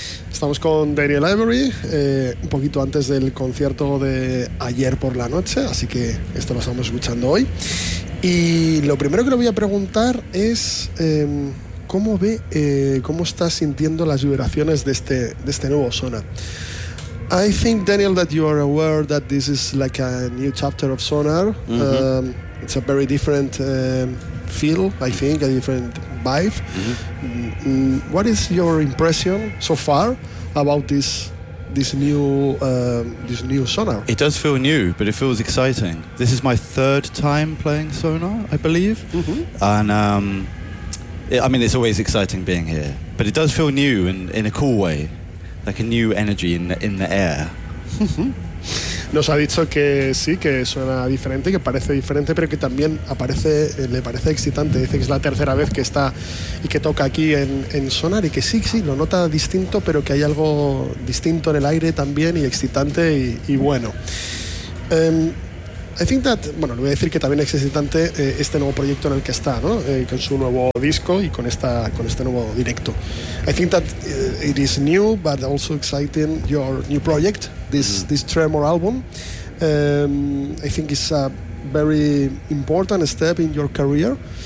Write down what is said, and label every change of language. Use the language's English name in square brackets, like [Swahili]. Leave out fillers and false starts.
[Spanish] Estamos con Daniel Emery, un poquito antes del concierto de ayer por la noche, así que esto lo estamos escuchando hoy. Y lo primero que le voy a preguntar es cómo ve, cómo está sintiendo las vibraciones de este nuevo Sona. [English] I think, Daniel, that you are aware that this is like a new chapter of Sonar. Mm-hmm. It's a very different feel, I think, a different vibe. Mm-hmm. What is your impression so far about this new Sonar? It does feel new, but it feels exciting. This is my third time playing Sonar, I believe. Mm-hmm. And it's always exciting being here, but it does feel new in a cool way. Like a new energy in the air. [Spanish] Nos ha dicho que sí, que suena diferente, que parece diferente, pero que también le parece excitante. Dice que es la tercera vez que está y que toca aquí en Sonar y que sí, lo nota distinto, pero que hay algo distinto en el aire también y excitante y bueno. [English] I think that, [Spanish] bueno, le voy a decir que también es excitante este nuevo proyecto en el que está, ¿no? Con su nuevo disco y con este nuevo directo. [English] I think that it is new, but also exciting, your new project, this Tremor album. I think it's a very important step in your career.